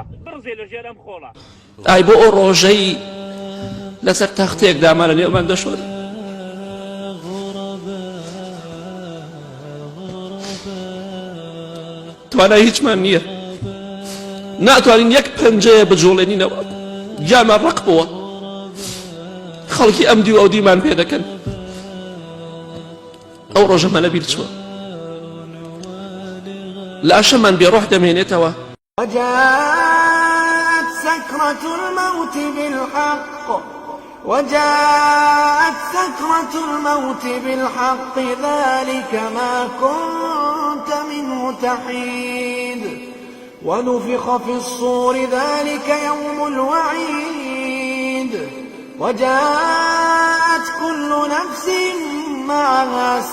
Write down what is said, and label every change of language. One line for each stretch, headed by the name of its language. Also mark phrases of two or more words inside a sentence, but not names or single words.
Central Kurdish: ئای بۆ ئەو ڕۆژەی لەسەر تەختێک داما لە نێومان دەشۆر توانای هیچمان نییە ناتوانین یەک پەنجەیە بجۆڵێنینەوە گیامان ڕق بووە خەڵکی ئەم دی و ئەو دیمان پێ دەکەن ئەو ڕۆژەمە لەبیر چووە لە ئاشەمان بێڕۆح دەمێنێتەوە
Arabic: وجاءت سكرة الموت بالحق ذلك ما كنت منه تحيد ونفخ في الصور ذلك يوم الوعيد وجاءت كل نفس معها